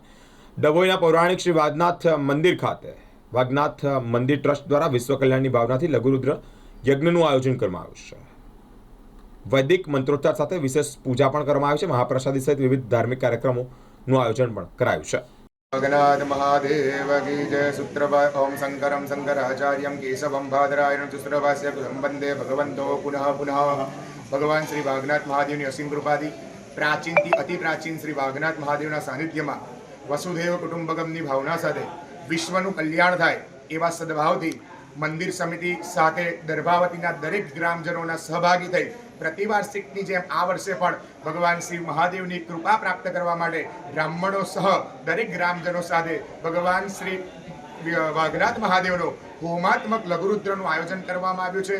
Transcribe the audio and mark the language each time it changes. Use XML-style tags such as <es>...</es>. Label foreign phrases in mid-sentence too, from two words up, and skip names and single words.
<gu>ડભોઈના પૌરાણિક શ્રી વાગનાથ મંદિર ખાતે વાગનાથ મંદિર ટ્રસ્ટ દ્વારા વિશ્વ કલ્યાણની ભાવનાથી લઘુરુદ્ર યજ્ઞનું આયોજન કરવામાં આવ્યું છે। વૈદિક મંત્રોચ્ચાર સાથે વિશેષ પૂજા પણ કરવામાં આવી છે। મહાપ્રસાદી સહિત વિવિધ ધાર્મિક કાર્યક્રમોનું આયોજન પણ કરાયું છે।</gu> <hi>वागनाथ महादेव की जय।</hi> <sa>सूत्रवा ओम शंकरं शंकराचार्यं केशवं बादरायणं सुश्रवास्य वंदे भगवंतो पुनः पुनः।</sa> <gu>ભગવાન શ્રી વાગનાથ મહાદેવની અસીમ કૃપાદી પ્રાચીન થી અતિ પ્રાચીન શ્રી વાગનાથ મહાદેવના સાનિધ્યમાં વસુધૈવ કુટુંબકમની ભાવના સાથે विश्वનું કલ્યાણ થાય એવા સદભાવથી મંદિર સમિતિ સાથે દર્ભાવતીના દરેક ગ્રામજનોના સહભાગી થઈ પ્રતિવાર્ષિકની જેમ આ વર્ષે પણ ભગવાન શ્રી મહાદેવની કૃપા પ્રાપ્ત કરવા માટે બ્રાહ્મણો સહ દરેક ગ્રામજનો સાથે ભગવાન શ્રી વાગનાથ મહાદેવનો હોમાત્મક લઘુરુદ્રનું આયોજન કરવામાં આવ્યું છે।</gu>